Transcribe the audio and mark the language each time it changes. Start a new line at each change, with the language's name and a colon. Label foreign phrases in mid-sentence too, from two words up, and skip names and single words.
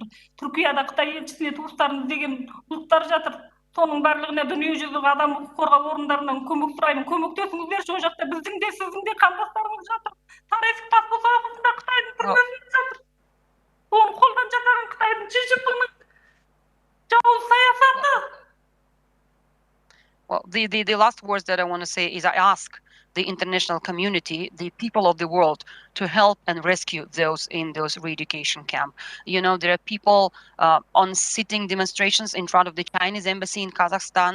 Kazakh: Түркияда Қытай елшісіне туыстарымыз деген ұлттар жатыр. Соның барлығына дүниежүзі адам құқық қорғау орындарынан көмек сұраймын. Көмектесіңіздерші, ол жақта біздің де сіздің де қандастарымыз жатыр. Тарасик Тасбосағында Қытайдың түрмесінде жатыр. Оны қолдан жасаған Қытайдың шешімінің жауыз саясаты.
English: Well, the last words that I want to say is I ask the international community, the people of the world, to help and rescue those in those re-education camps. You know, there are people on sitting demonstrations in front of the Chinese embassy in Kazakhstan.